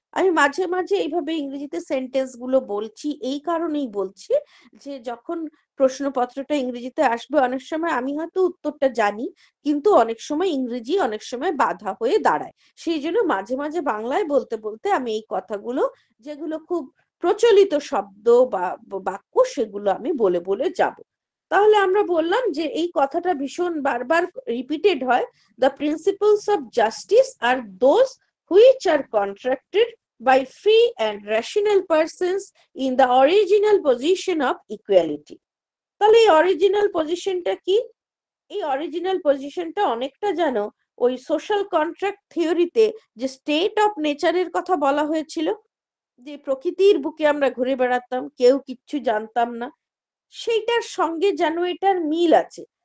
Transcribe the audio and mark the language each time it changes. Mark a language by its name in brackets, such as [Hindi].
[Bangla] আমি মাঝে মাঝে এইভাবে ইংরেজিতে সেন্টেন্স গুলো বলছি, এই কারণেই বলছি যে যখন প্রশ্নপত্রটা ইংরেজিতে আসবে অনেক সময় আমি হয়তো উত্তরটা জানি, কিন্তু অনেক সময় ইংরেজি অনেক সময় বাধা হয়ে দাঁড়ায়। সেই জন্য মাঝে মাঝে বাংলায় বলতে বলতে আমি এই কথাগুলো, যেগুলো খুব প্রচলিত শব্দ বা বাক্য, সেগুলো আমি বলে বলে যাব। তাহলে আমরা বললাম যে এই কথাটা ভীষণ বারবার রিপিটেড হয়, [English] the principles of justice are those which are contracted by free and rational persons in the original position of equality. [Bangla] তাহলে এই অরিজিনাল পজিশনটা কি? এই অরিজিনাল পজিশনটা অনেকটা যেন ওই সোশ্যাল কন্ট্রাক্ট থিওরিতে যে স্টেট অফ নেচারের কথা বলা হয়েছিল, যে প্রকৃতির বুকে আমরা ঘুরে বেড়াতাম, কেউ কিচ্ছু জানতাম না, সেইটার সঙ্গে যেন এটার মিল আছে।